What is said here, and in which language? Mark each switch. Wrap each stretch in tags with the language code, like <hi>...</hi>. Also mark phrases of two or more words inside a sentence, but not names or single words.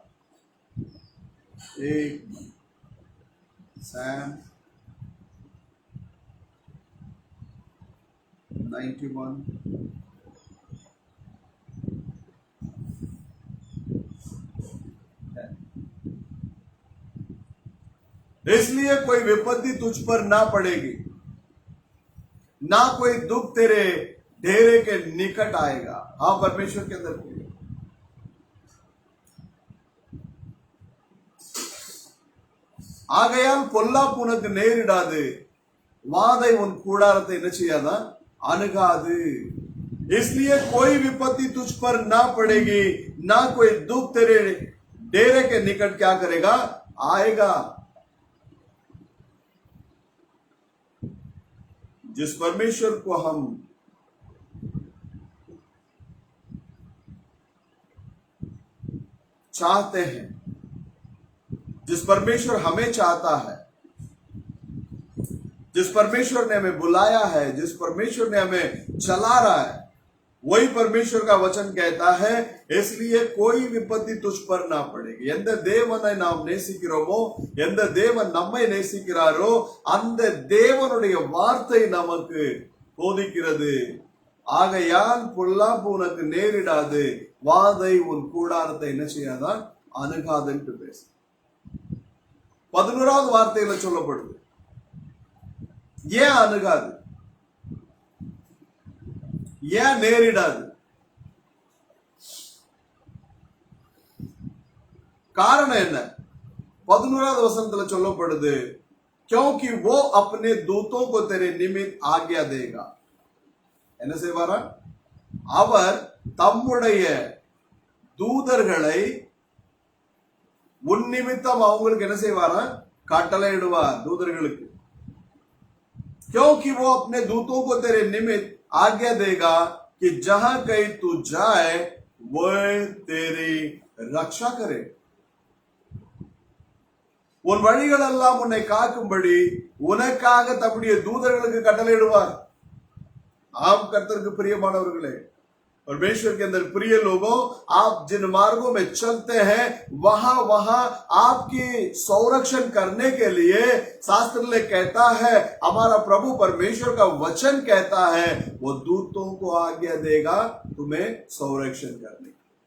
<hi>एक सैम 91 इसलिए कोई विपत्ति तुझ पर ना पड़ेगी, ना कोई दुख तेरे डेरे के निकट आएगा। हाँ, परमेश्वर के अंदर</hi> <ta>ஆகையால் பொல்லாப்பு உனக்கு நேரிடாது, வாதை உன் கூடாரத்தை என்ன செய்யாதா, அணுகாது।</ta> <hi>इसलिए कोई विपत्ति तुझ पर ना पड़ेगी, ना कोई दुख तेरे डेरे के निकट क्या करेगा, आएगा। जिस परमेश्वर को हम चाहते हैं, जिस परमेश्वर हमें चाहता है, जिस परमेश्वर ने हमें बुलाया है, जिस परमेश्वर ने हमें चला रहा है, वही परमेश्वर का वचन कहता है, इसलिए कोई विपत्ति तुझ पर ना पड़ेगी.</hi> <ta>எந்த தேவனை நாம் நேசிக்கிறோமோ, எந்த தேவன் நம்மை நேசிக்கிறாரோ, அந்த தேவனுடைய வார்த்தை நமக்கு போதிக்கிறது. ஆகையால் பொல்லாப்பு உனக்கு நேரிடாது, வாதை உன் கூடாரத்தை என்ன செய்யாதான், அணுகாதுன்னு பேசு. 11வது வார்த்தையில சொல்லப்படுது. ஏன் அணுகாது, ஏன் நேரிடாது? காரணம் என்ன? 11வது வசனத்துல சொல்லப்படுது,</ta> <hi>क्योंकि वो अपने दूतों को तेरे निमित्त आज्ञा देगा.</hi> <ta>என்ன செய்வாரா? அவர் தம்முடைய தூதர்களை உன் நிமித்தம் அவங்களுக்கு என்ன செய்வாரா? கட்டளையிடுவார் தூதர்களுக்கு.</ta> <hi>क्योंकि वो अपने दूतों को तेरे निमित्त आज्ञा देगा कि जहां कहीं तू जाए वो तेरी रक्षा करे.</hi> <ta>உன் வழிகள் எல்லாம் உன்னை காக்கும்படி உனக்காக தம்முடைய தூதர்களுக்கு கட்டளையிடுவார். ஆம் கர்த்தருக்கு பிரியமானவர்களே,</ta> <hi>परमेश्वर के अंदर प्रिय लोगों, आप जिन मार्गों में चलते हैं वहां वहां आपकी संरक्षण करने के लिए शास्त्र में कहता है, हमारा प्रभु परमेश्वर का वचन कहता है, वो दूतों को आज्ञा देगा तुम्हें संरक्षण करने की.</hi>